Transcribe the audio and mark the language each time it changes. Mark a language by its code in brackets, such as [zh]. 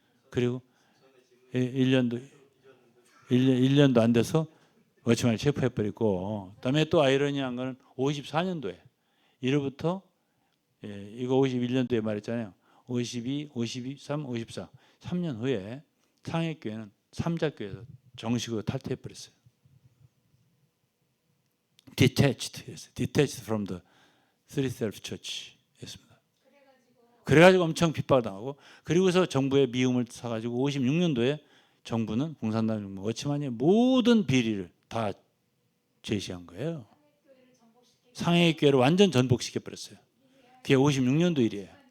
[ko] 그리고 1년도 안 돼서 워치만을 체포해버리고 그다음에 또 아이러니한 거는 54년도에 이로부터 이거 51년도에 말했잖아요. 52, 53, 54 3년 후에 상해교회는 삼자교회에서 정식으로 탈퇴해버렸어요. [en] detached from the Three Self Church였습니다. [ko] 그래가지고 엄청 핍박당하고 그리고서 정부의 미움을 사가지고 56년도에 정부는 공산당 정부 워치만의 모든 비리를 다 제시한 거예요. 상해교회를 완전 전복시켜버렸어요. 그게 56년도 일이에요.